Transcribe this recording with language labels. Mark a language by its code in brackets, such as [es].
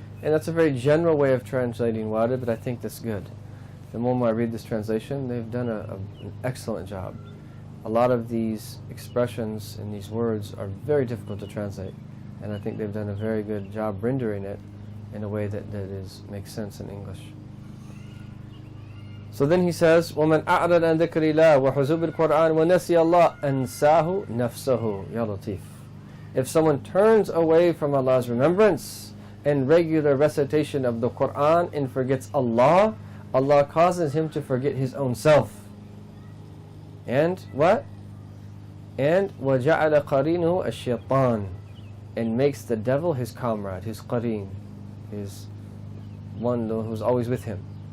[en] And that's a very general way of translating warid, but I think that's good. The moment I read this translation, they've done an excellent job. A lot of these expressions and these words are very difficult to translate, and I think they've done a very good job rendering it in a way that makes sense in English. So then he says, [ar] وَمَنْ أَعْرَضَ عَنْ ذِكْرِ اللَّهِ وَحُزُوبِ الْقُرْآنِ وَنَسِيَ اللَّهِ أَنْسَاهُ نَفْسَهُ يَا لَطِيف. [en] If someone turns away from Allah's remembrance and regular recitation of the Qur'an and forgets Allah, Allah causes him to forget his own self. And what? And [ar] وَجَعَلَ قَرِينُهُ الشَّيْطَانِ, [en] and makes the devil his comrade, his qareen, his one who's always with him.